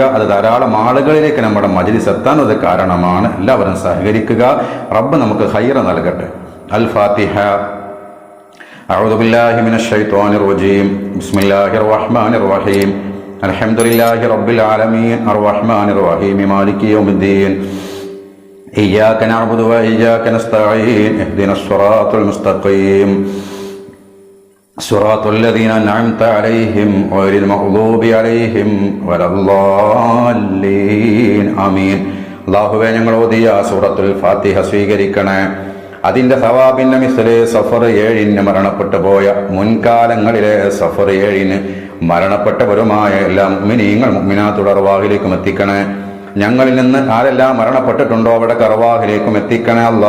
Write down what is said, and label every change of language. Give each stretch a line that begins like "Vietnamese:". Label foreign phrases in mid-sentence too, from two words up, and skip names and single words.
Malayalam: അത് ധാരാളം ആളുകളിലേക്ക് നമ്മുടെ മജ്ലിസ് എത്താനത് കാരണമാണ്. എല്ലാവരും സഹകരിക്കുക. റബ്ബ് നമുക്ക് ഖൈർ നൽകട്ടെ. അൽ ഫാത്തിഹ.
Arabic: أعوذ بالله من الشيطان الرجيم. بسم الله الرحمن الرحيم. الحمد لله رب العالمين الرحمن الرحيم مالك يوم الدين. إياك نعبد وإياك نستعين اهدنا الصراط المستقيم صراط الذين أنعمت عليهم غير المغضوب عليهم ولا الضالين آمين.
Malayalam: അല്ലാഹുവേ, ഞങ്ങൾ ഓതിയ സൂറത്തുൽ ഫാത്തിഹ സ്വീകരിക്കണേ. അതിന്റെ സവാബിന്റെ മിസ്ലെ സഫർ 7-ന് മരണപ്പെട്ടു പോയ മുൻകാലങ്ങളിലെ സഫർ 7-ന് മരണപ്പെട്ടവരുമായ എല്ലാ മുഅ്മിനീങ്ങൾ മുഅ്മിനാത്തുടെ അർവാഹിലേക്കും എത്തിക്കണേ. ഞങ്ങളിൽ നിന്ന് ആരെല്ലാം മരണപ്പെട്ടിട്ടുണ്ടോ അവിടെ അർവാഹിലേക്കും എത്തിക്കണേ അല്ലാ.